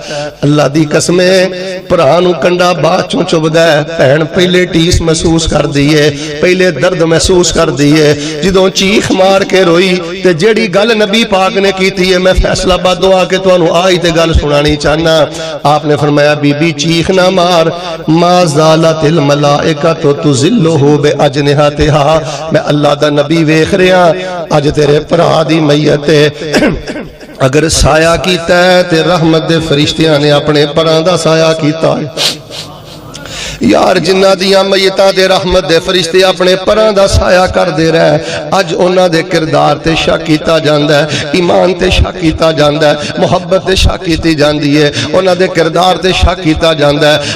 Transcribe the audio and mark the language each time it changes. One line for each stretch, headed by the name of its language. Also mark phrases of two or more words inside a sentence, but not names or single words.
Punjabi: ਅੱਲਾਹ ਦੀ ਕਸਮ ਭਰਾ ਨੂੰ ਕੰਡਾ ਬਾਦ ਚੋਂ ਚੁਭਦਾ ਹੈ, ਭੈਣ ਪਹਿਲੇ ਟੀਸ ਮਹਿਸੂਸ ਕਰ ਦੀ ਹੈ, ਪਹਿਲੇ ਦਰਦ ਮਹਿਸੂਸ ਕਰ ਦੀ ਹੈ। ਜਦੋਂ ਚੀਖ ਮਾਰ ਕੇ ਰੋਈ ਤੇ ਜੇੜੀ ਗਲ ਨਬੀ ਪਾਕ ਨੇ ਕੀਤੀ ਹੈ, ਮੈਂ ਫ਼ੈਸਲਾਬਾਦੋਂ ਆਕੇ ਤੁਹਾਨੂੰ ਆਈ ਤੇ ਗਲ ਸੁਨਾਨੀ ਚਾਹਨਾ। ਆਪਨੇ ਫ਼ਰਮਾਇਆ ਬੀਬੀ ਚੀਖ ਨਾ ਮਾਰ,
Arabic: ما زالت الملائكة تظله بأجنحتها.
Punjabi: ਮੈਂ ਅੱਲਾਹ ਦਾ ਨਬੀ ਵੇਖ ਰਿਹਾ, ਅੱਜ ਤੇਰੇ ਭਰਾ ਦੀ ਮੈਯਤ ਅਗਰ ਸਾਯਾ ਕੀਤਾ ਹੈ ਤੇ ਰਹਿਮਤ ਦੇ ਫ਼ਰਿਸ਼ਤਿਆਂ ਨੇ ਅਪਨੇ ਪਰਾਂ ਦਾ ਸਾਯਾ ਕੀਤਾ ਹੈ। ਯਾਰ ਜਿਨ੍ਹਾਂ ਦੀਆਂ ਮੈਯਤਾਂ ਤੇ ਰਹਿਮਤ ਦੇ ਫ਼ਰਿਸ਼ਤੇ ਅਪਨੇ ਪਰਾਂ ਦਾ ਸਾਯਾ ਕਰਦੇ ਰਹੇ, ਅੱਜ ਉਨ੍ਹਾਂ ਦੇ ਕਿਰਦਾਰ ਤੇ ਸ਼ਕ ਕੀਤਾ ਜਾਂਦਾ ਹੈ, ਈਮਾਨ ਤੇ ਸ਼ਕ ਕੀਤਾ ਜਾਂਦਾ ਹੈ, ਮੁਹੱਬਤ ਤੇ ਸ਼ਕ ਕੀਤੀ ਜਾਂਦੀ ਹੈ, ਉਨ੍ਹਾਂ ਦੇ ਕਿਰਦਾਰ ਤੇ ਸ਼ਕ ਕੀਤਾ ਜਾਂਦਾ ਹੈ।